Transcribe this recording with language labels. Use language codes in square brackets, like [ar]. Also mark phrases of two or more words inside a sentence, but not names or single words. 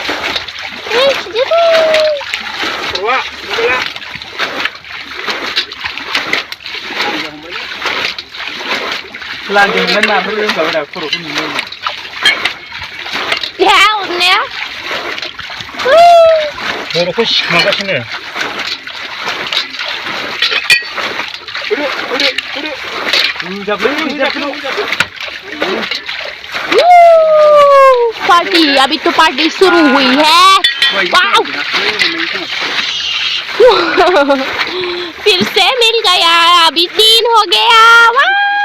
[brx] रवा मबाइला लांजोंलाय नाफोर रोंखाबाय दा खर'खौ नुनो [ko] 야 없네요 [brx] खर'खौ सिखमागासिनो [hi] पार्टी अभी तो पार्टी शुरू हुई है वाव फिर से मिल गया अभी 3 हो गया वाव